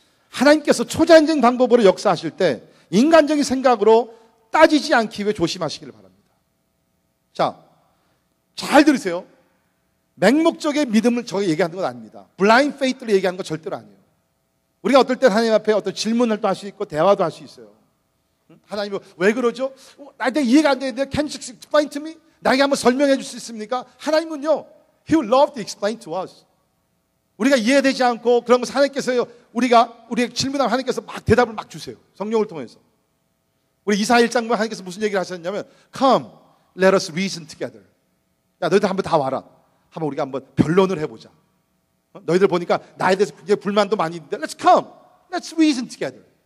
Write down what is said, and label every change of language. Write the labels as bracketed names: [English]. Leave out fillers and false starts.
[Korean] 하나님께서 초자연적인 방법으로 역사하실 때 인간적인 생각으로 따지지 않기 위해 조심하시기를 바랍니다. 자, 잘 들으세요. 맹목적인 믿음을 저희 얘기하는 건 아닙니다. 블라인드 페이트를 얘기하는 건 절대로 아니에요. 우리가 어떨 때 하나님 앞에 어떤 질문을 또 할 수 있고 대화도 할 수 있어요. 하나님이 왜 그러죠? 나한테 이해가 안 되는데 [English] Can you explain to me? [Korean] 나에게 한번 설명해 줄 수 있습니까? 하나님은요, [English] He will love to explain to us. [Korean] 우리가 이해되지 않고 그런 것을 하나님께서요, 우리가 질문하면 하나님께서 막 대답을 막 주세요. 성령을 통해서. 우리 이사야 1장 보면 하나님께서 무슨 얘기를 하셨냐면 [English] Come, let us reason together. [Korean] 야, 너희들 한번 다 와라. 한번 우리가 한번 변론을 해보자. 너희들 보니까 나에 대해서 굉장히 불만도 많이 있는데 [English] Let's come, let's reason together.